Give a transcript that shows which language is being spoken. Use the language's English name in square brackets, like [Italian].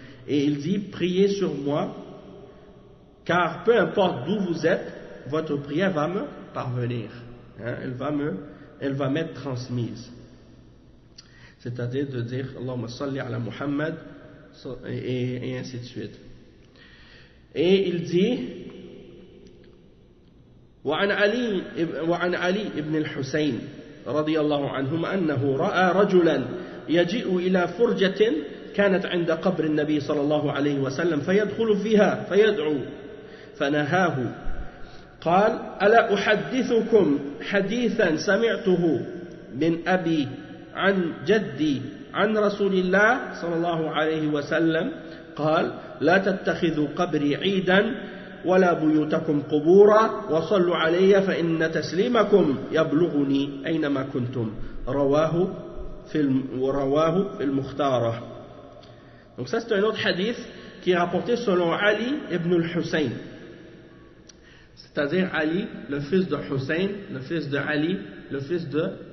[French] Et il dit, priez sur moi, car peu importe d'où vous êtes, votre prière va me parvenir. Elle va m'être transmise. C'est-à-dire de dire [Arabic] Allahumma salli ala Muhammad [French] et ainsi de suite. Et il dit [Arabic] وعن علي بن الحسين رضي الله عنهما أنه رأى رجلا يجيء إلى فرجة كانت عند قبر النبي صلى الله عليه وسلم فيدخل فيها فيدعو فنهاه قال ألا أحدثكم حديثا سمعته من أبي عن جدي عن رسول الله صلى الله عليه وسلم قال لا تتخذوا قبري عيدا ولا بيوتكم قبورا وصلوا علي فإن تسليمكم يبلغني أينما كنتم رواه في المختارة. [French] Donc ça c'est un autre hadith qui est rapporté selon Ali ibn al-Hussein, c'est-à-dire Ali, le fils de Hussein, le fils de Ali, le fils de